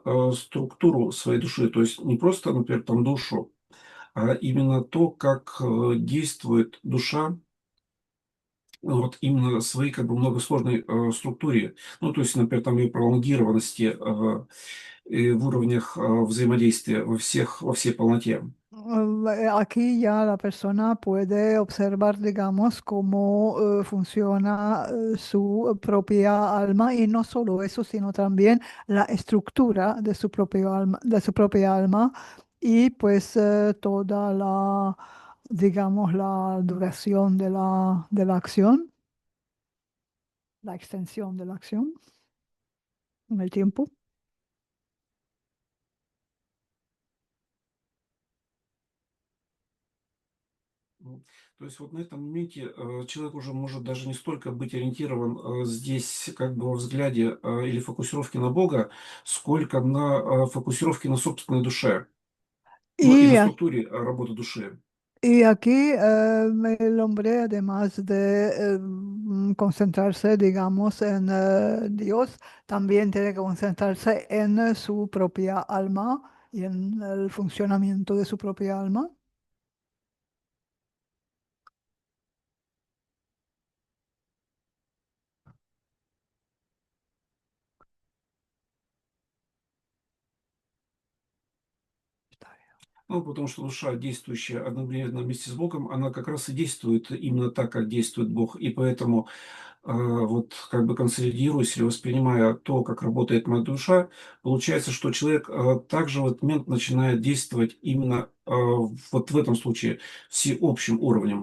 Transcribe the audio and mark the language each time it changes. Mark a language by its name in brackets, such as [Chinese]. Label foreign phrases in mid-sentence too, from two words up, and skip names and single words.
[Russian] души, то есть не просто, например, там душу, а именно то, как действует душа вот именно своей как бы многосложной структуре. Ну, то есть, например, там и пролонгированности и в уровнях взаимодействия во всей полноте. [Spanish] Aquí ya la persona puede observar, digamos, cómo funciona su propia alma y no solo eso, sino también la estructura de su propia alma y pues toda la, digamos, la duración de la acción, la extensión de la acción en el tiempo. [Russian] Ну, то есть вот на этом моменте человек уже может даже не столько быть ориентирован здесь как бы во взгляде или фокусировке на Бога, сколько на фокусировке на собственной душе, ну и [Spanish] Y [Russian] на структуре работы души. [Spanish] Y aquí el hombre, además de concentrarse, digamos, en Dios, también tiene que concentrarse en su propia alma y en el funcionamiento de su propia alma. [Russian] Ну, потому что душа, действующая одновременно вместе с Богом, она как раз и действует именно так, как действует Бог. И поэтому вот как бы консолидируясь или воспринимая то, как работает моя душа, получается, что человек также в этот момент начинает действовать именно вот в этом случае всеобщим уровнем.